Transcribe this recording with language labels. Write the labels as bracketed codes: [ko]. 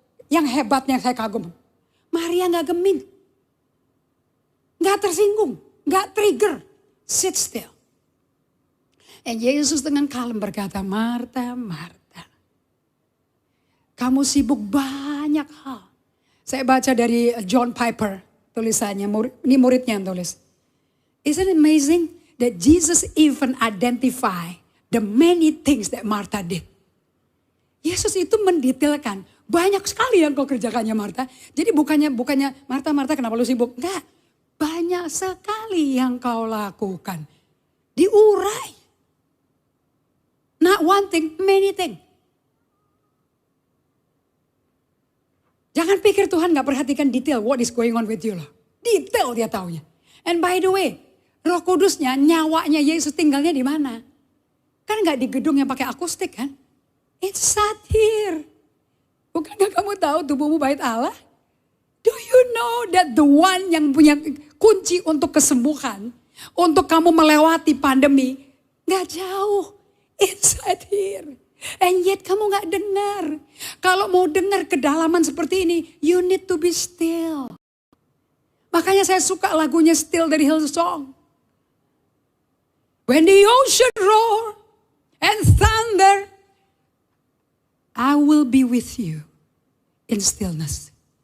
[id] Yang hebatnya saya kagum. Maria gak geming. Gak tersinggung. Gak trigger. [en] Sit still. [id] Dan Yesus dengan kalem berkata, Marta, Marta. Kamu sibuk banyak hal. Saya baca dari John Piper tulisannya. Ini muridnya yang tulis. [en] Isn't it amazing that Jesus even identify the many things that Martha did. [id] Yesus itu mendetailkan. Banyak sekali yang kau kerjakannya Martha. Jadi bukannya Martha kenapa lu sibuk? Enggak. Banyak sekali yang kau lakukan. Diurai. [en] Not one thing, many things. [id] Jangan pikir Tuhan gak perhatikan detail [en] what is going on with you [id] loh. Detail dia taunya. [en] And by the way, [id] Roh Kudusnya, nyawanya Yesus tinggalnya di mana? Kan gak di gedung yang pakai akustik kan? [en] It's sat here. [id] Bukankah kamu tahu tubuhmu bait Allah? [en] Do you know that the one [id] yang punya kunci untuk kesembuhan, untuk kamu melewati pandemi, gak jauh, [en] inside here. And yet [id] kamu gak dengar. Kalau mau dengar kedalaman seperti ini, [en] you need to be still. [id] Makanya saya suka lagunya Still dari Hillsong. [en] When the ocean roar and thunder, I will be with you in stillness.